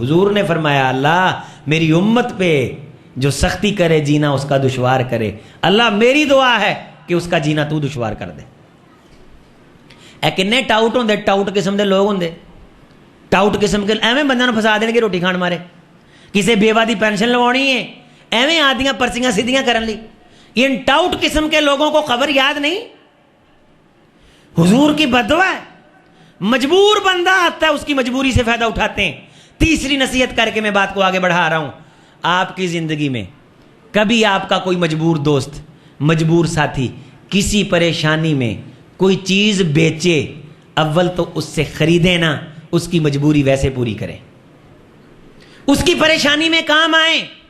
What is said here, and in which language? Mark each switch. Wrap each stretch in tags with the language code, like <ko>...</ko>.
<ur>حضور نے فرمایا اللہ میری امت پہ جو سختی کرے جینا اس کا دشوار کرے. اللہ میری دعا ہے کہ اس کا جینا تو دشوار کر دے.</ur> <pa>اے کنے ٹاؤٹ ہوندے، ٹاؤٹ قسم دے لوگ ہوندے، ٹاؤٹ قسم کے ایویں بندے نوں پھسا دین گے روٹی کھان مارے. کسے بیوہ دی پینشن لوانی ہے، ایویں آدیاں پرچیاں سیدھیاں کرن لی.</pa> <ur>ان ٹاؤٹ قسم کے لوگوں کو خبر یاد نہیں. حضور کی بد دعا ہے. مجبور بندہ آتا ہے، اس کی مجبوری سے فائدہ اٹھاتے ہیں. تیسری نصیحت کر کے میں بات کو آگے بڑھا رہا ہوں. آپ کی زندگی میں کبھی آپ کا کوئی مجبور دوست، مجبور ساتھی کسی پریشانی میں کوئی چیز بیچے، اول تو اس سے خریدے نا، اس کی مجبوری ویسے پوری کریں، اس کی پریشانی میں کام آئیں.</ur>